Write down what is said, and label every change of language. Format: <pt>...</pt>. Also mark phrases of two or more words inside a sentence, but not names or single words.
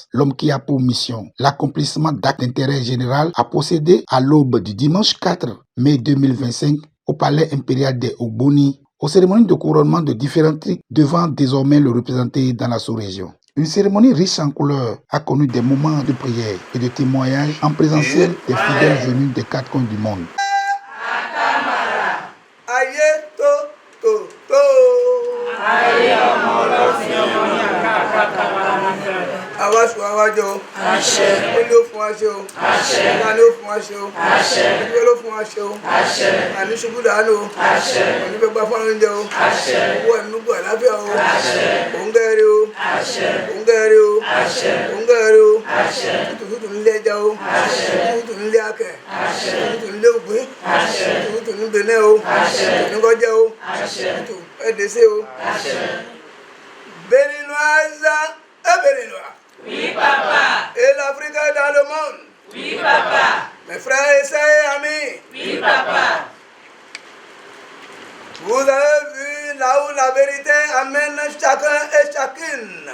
<fr>L'homme qui a pour mission l'accomplissement d'actes d'intérêt général a procédé à l'aube du dimanche 4 mai 2025 au palais impérial des Ogboni aux cérémonies de couronnement de différents titres devant désormais le représenter dans la sous-région. Une cérémonie riche en couleurs a connu des moments de prière et de témoignage en présentiel des fidèles venus des quatre coins du monde.</fr> <yo>Awasu awajo. Àṣẹ. Olú fún wa ṣe o. Àṣẹ. Ìlànà ó fún wa ṣe o. Àṣẹ. Ìjọba ló fún wa ṣe o. Àṣẹ. Àní ṣubú dànù o. Àṣẹ. Àní gbẹgbà fún oúnjẹ o. Àṣẹ. Owó ẹ̀mí gbọ́ àláfíà o. Àṣẹ. Òǹgẹ̀rẹ̀ o. Àṣẹ. Òǹgẹ̀rẹ̀ o. Àṣẹ. Òǹgẹ̀rẹ̀ o. Àṣẹ. Tututu nílé ẹja o. Àṣẹ. Tututu nílé akẹ. Àṣẹ. Tututu nílé ògbé. Àṣẹ. Tututu ní Benin o. Àṣẹ. Tututu ní Kọjá o. Àṣẹ. Tututu ẹ̀dẹ̀sẹ̀ o. Àṣẹ.</yo> <fr>Béninoise et Béninois. Oui, papa. Et l'Afrique est dans le monde. Oui, papa. Mes frères et sœurs et amis. Oui, papa. Vous avez vu là où la vérité amène chacun et chacune.</fr>